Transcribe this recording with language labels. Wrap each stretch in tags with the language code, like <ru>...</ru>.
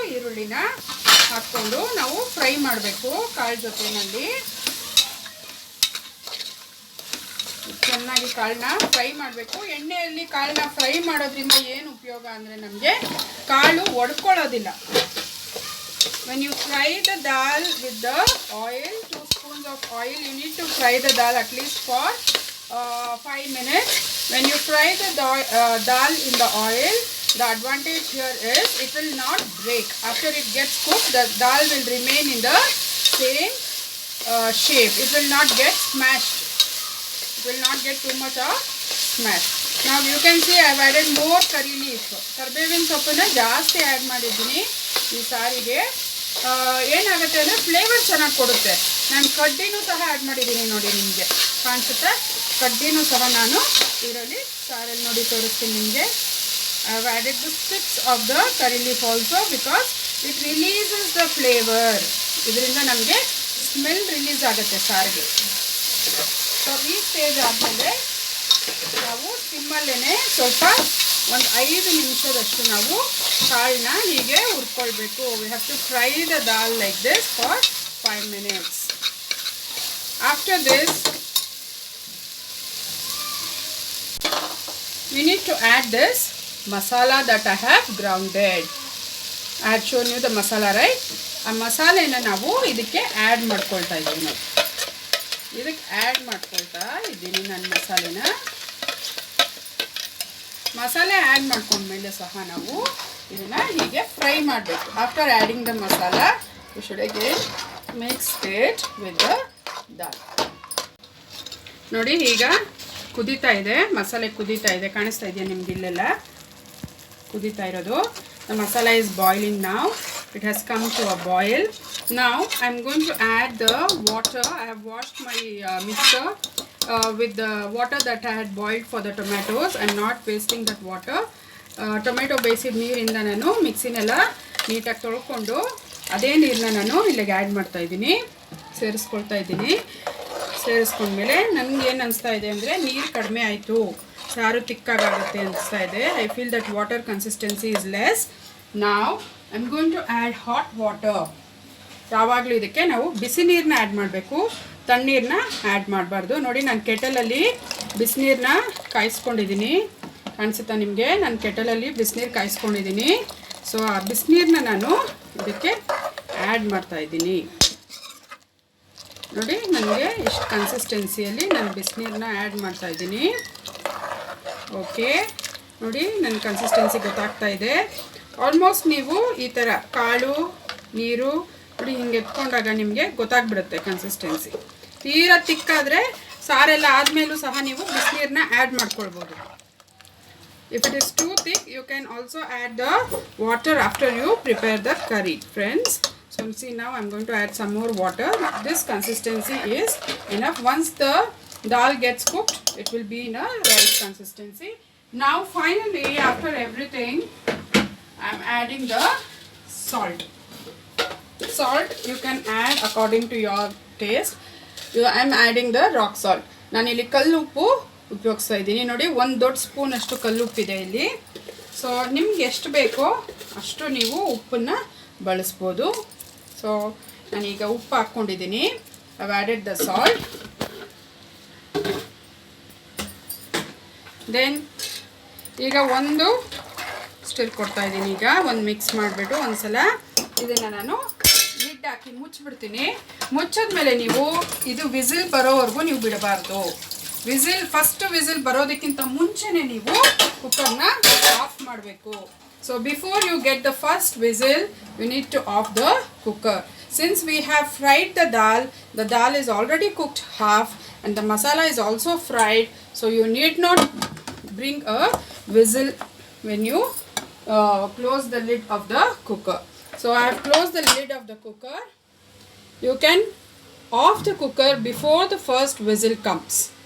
<kn>ಈರುಳ್ಳಿನ ಹಾಕ್ಕೊಂಡು ನಾವು ಫ್ರೈ ಮಾಡಬೇಕು ಕಾಳು ಜೊತೆಯಲ್ಲಿ. ಚೆನ್ನಾಗಿ ಕಾಳನ್ನ ಫ್ರೈ ಮಾಡಬೇಕು. ಎಣ್ಣೆಯಲ್ಲಿ ಕಾಳನ್ನ ಫ್ರೈ ಮಾಡೋದ್ರಿಂದ ಏನು ಉಪಯೋಗ ಅಂದರೆ ನಮಗೆ ಕಾಳು ಒಡ್ಕೊಳ್ಳೋದಿಲ್ಲ.</kn> <en>When you fry the dal with the oil, 2 spoons of oil, you need to fry the dal at least for 5 minutes. When you fry the dal in the oil, the advantage here is it will not break. After it gets cooked, the dal will remain in the same shape. It will not get smashed. It will not get too much of smash. Now you can see I have added more curry leaf.</en> <kn>ಕರ್ಬೇವಿನ ಸೊಪ್ಪನ್ನ ಜಾಸ್ತಿ add ಮಾಡಿದ್ದೀನಿ ಈ ಸಾರಿಗೆ. ಏನಾಗುತ್ತೆ ಅಂದರೆ flavour ಚೆನ್ನಾಗಿ ಕೊಡುತ್ತೆ. ನಾನು ಕಡ್ಡಿನೂ ಸಹ ಆ್ಯಡ್ ಮಾಡಿದ್ದೀನಿ, ನೋಡಿ ನಿಮಗೆ ಕಾಣಿಸುತ್ತೆ. ಕಡ್ಡಿನೂ ಸಹ ನಾನು ಇದರಲ್ಲಿ ಸಾರಲ್ಲಿ ನೋಡಿ ತೋರಿಸ್ತೀನಿ ನಿಮಗೆ.</kn> <en>I have added the sticks of the curry leaf also because it releases the flavour.</en> <kn>ಇದರಿಂದ ನಮಗೆ ಸ್ಮೆಲ್ ರಿಲೀಸ್ ಆಗುತ್ತೆ ಸಾರಿಗೆ. ಸೊ ಈ ಸ್ಟೇಜ್ ಆದಮೇಲೆ ನಾವು ಸಿಮ್ಮಲ್ಲೇ ಸ್ವಲ್ಪ ಒಂದು 5 ನಿಮಿಷದಷ್ಟು ನಾವು ಕಾಳನ್ನ ಹೀಗೆ ಹುರ್ಕೊಳ್ಬೇಕು.</kn> <en>We have to fry the dal like this for 5 minutes. After this we need to add this masala that I have grounded. I had shown you the masala, right?</en> <kn>ಆ ಮಸಾಲೆನ ನಾವು ಇದಕ್ಕೆ ಆ್ಯಡ್ ಮಾಡ್ಕೊಳ್ತಾ ಇದ್ದೀವಿ. ನಾವು ಇದಕ್ಕೆ ಆ್ಯಡ್ ಮಾಡ್ಕೊಳ್ತಾ ಇದ್ದೀನಿ ನಾನು ಮಸಾಲೆ ಆ್ಯಡ್ ಮಾಡ್ಕೊಂಡ್ಮೇಲೆ ಸಹ ನಾವು ಇದನ್ನು ಹೀಗೆ ಫ್ರೈ ಮಾಡಬೇಕು.</kn> <en>After adding the masala you should again mix it with the dal.</en> <kn>ನೋಡಿ ಈಗ ಕುದೀತಾ ಇದೆ, ಮಸಾಲೆ ಕುದೀತಾ ಇದೆ, ಕಾಣಿಸ್ತಾ ಇದೆಯಾ ನಿಮ್ಗೆ? ಇಲ್ಲೆಲ್ಲ ಕುದೀತಾ ಇರೋದು.</kn> <en>The masala is boiling now. It has come to a boil. Now I am going to add the water. I have washed my mixer with the water that I had boiled for the tomatoes. I am not wasting that water.</en> <kn>Tomato ಬೇಯಿಸಿದ ನೀರಿಂದ ನಾನು ಮಿಕ್ಸಿನೆಲ್ಲ ನೀಟಾಗಿ ತೊಳ್ಕೊಂಡು ಅದೇ ನೀರನ್ನ ನಾನು ಇಲ್ಲಿಗೆ add ಮಾಡ್ತಾ ಇದ್ದೀನಿ, ಸೇರಿಸ್ಕೊಳ್ತಾ ಇದ್ದೀನಿ. ಸೇರಿಸ್ಕೊಂಡ್ಮೇಲೆ ನನಗೆ ಏನು ಅನಿಸ್ತಾ ಇದೆ ಅಂದರೆ ನೀರು ಕಡಿಮೆ ಆಯಿತು, ಸಾರು ತಿಕ್ಕಾಗುತ್ತೆ ಅನಿಸ್ತಾ ಇದೆ.</kn> <en>I feel that water consistency is less. Now I am going to add hot water.</en> <kn>ಯಾವಾಗಲೂ ಇದಕ್ಕೆ ನಾವು ಬಿಸಿ ನೀರನ್ನ ಆ್ಯಡ್ ಮಾಡಬೇಕು, ತಣ್ಣೀರನ್ನ ಆ್ಯಡ್ ಮಾಡಬಾರ್ದು. ನೋಡಿ ನಾನು ಕೆಟಲಲ್ಲಿ ಬಿಸಿನೀರನ್ನ ಕಾಯಿಸ್ಕೊಂಡಿದ್ದೀನಿ, ಕಾಣಿಸುತ್ತಾ ನಿಮಗೆ? ನಾನು ಕೆಟಲಲ್ಲಿ ಬಿಸಿನೀರು ಕಾಯಿಸ್ಕೊಂಡಿದ್ದೀನಿ. ಸೊ ಆ ಬಿಸಿನೀರನ್ನ ನಾನು ಇದಕ್ಕೆ ಆ್ಯಡ್ ಮಾಡ್ತಾಯಿದ್ದೀನಿ. ನೋಡಿ ನನಗೆ ಇಷ್ಟು ಕನ್ಸಿಸ್ಟೆನ್ಸಿಯಲ್ಲಿ ನಾನು ಬಿಸಿನೀರನ್ನ ಆ್ಯಡ್ ಮಾಡ್ತಾಯಿದ್ದೀನಿ. ಓಕೆ, ನೋಡಿ ನನ್ನ ಕನ್ಸಿಸ್ಟೆನ್ಸಿ ಗೊತ್ತಾಗ್ತಾ ಇದೆ. ಆಲ್ಮೋಸ್ಟ್ ನೀವು ಈ ಥರ ಕಾಳು ನೀರು ನೋಡಿ ಹಿಂಗೆ ಎತ್ಕೊಂಡಾಗ ನಿಮಗೆ ಗೊತ್ತಾಗ್ಬಿಡುತ್ತೆ ಕನ್ಸಿಸ್ಟೆನ್ಸಿ. ತೀರಾ ತಿಕ್ಕಾದರೆ ಸಾರೆಲ್ಲ ಆದಮೇಲೂ ಸಹ ನೀವು ಬಿಸಿನೀರನ್ನ ಆ್ಯಡ್ ಮಾಡ್ಕೊಳ್ಬೋದು.</kn> <en>If it is too thick, you can also add the water after you prepare the curry, friends. So see, now I'm going to add some more water. This consistency is enough. Once the dal gets cooked, it will be in a right consistency. Now finally, after everything, I'm adding the salt. Salt you can add according to your taste. I'm adding the rock salt.</en> <kn>ನಾನು ಇಲ್ಲಿ ಕಲ್ಲುಪ್ಪು ಉಪಯೋಗಿಸ್ತಾ ಇದ್ದೀನಿ. ನೋಡಿ, ಒಂದು ದೊಡ್ಡ spoon ಅಷ್ಟು ಕಲ್ಲುಪ್ಪಿದೆ ಇಲ್ಲಿ. So ನಿಮ್ಗೆ ಎಷ್ಟು ಬೇಕೋ ಅಷ್ಟು ನೀವು ಉಪ್ಪನ್ನು ಬಳಸ್ಬೋದು. ಸೊ ನಾನೀಗ ಉಪ್ಪು ಹಾಕ್ಕೊಂಡಿದ್ದೀನಿ.</kn> <en>I've added the salt.</en> <kn>Then ಈಗ ಒಂದು ಸ್ಟಿರ್ ಕೊಡ್ತಾ ಇದ್ದೀನಿ. ಈಗ ಒಂದು ಮಿಕ್ಸ್ ಮಾಡಿಬಿಟ್ಟು ಒಂದ್ಸಲ ಇದನ್ನು ನಾನು ಲಿಡ್ ಹಾಕಿ ಮುಚ್ಚಿಬಿಡ್ತೀನಿ. ಮುಚ್ಚಿದ್ಮೇಲೆ ನೀವು ಇದು ವಿಸಿಲ್ ಬರೋವರೆಗೂ ನೀವು ಬಿಡಬಾರ್ದು. ಫಸ್ಟ್ ವಿಸಿಲ್ ಬರೋದಕ್ಕಿಂತ ಮುಂಚೆನೇ ನೀವು ಕುಕ್ಕರ್ನ ಆಫ್ ಮಾಡಬೇಕು.</kn> <en>So before you get the first whistle you need to off the cooker. Since we have fried the dal is already cooked half and the masala is also fried, so you need not bring a whistle when you close the lid of the cooker. So I have closed the lid of the cooker. You can off the cooker before the first whistle comes.</en>